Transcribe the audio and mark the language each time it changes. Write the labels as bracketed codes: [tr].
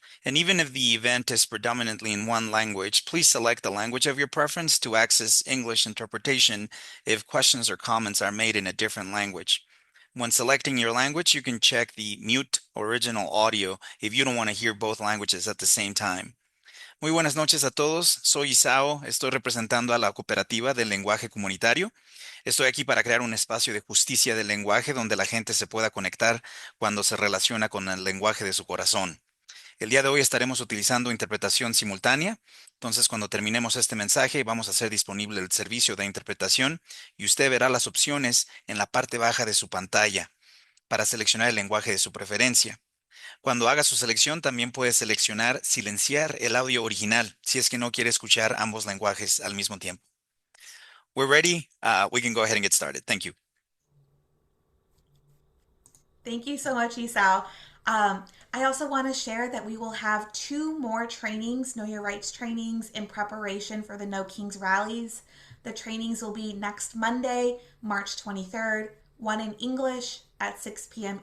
[en] And even if the event is predominantly in one language, please select the language of your preference to access English interpretation if questions or comments are made in a different language. When selecting your language, you can check the mute original audio if you don't want to hear both languages at the same time. [es] Muy buenas noches a todos. Soy Isao, estoy representando a la cooperativa del lenguaje comunitario. Estoy aquí para crear un espacio de justicia del lenguaje donde la gente se pueda conectar cuando se relaciona con el lenguaje de su corazón. El día de hoy estaremos utilizando interpretación simultánea. Entonces, cuando terminemos este mensaje, vamos a hacer disponible el servicio de interpretación y usted verá las opciones en la parte baja de su pantalla para seleccionar el lenguaje de su preferencia. Cuando haga su selección, también puede seleccionar silenciar el audio original si es que no quiere escuchar ambos lenguajes al mismo tiempo. [en] We're ready. We can go ahead and get started. Thank you. Thank you so much, Isao. Um, I also want to share that we will have two more trainings, Know Your Rights trainings, in preparation for the No Kings rallies. The trainings will be next Monday, March 23rd, one in English at 6 p.m.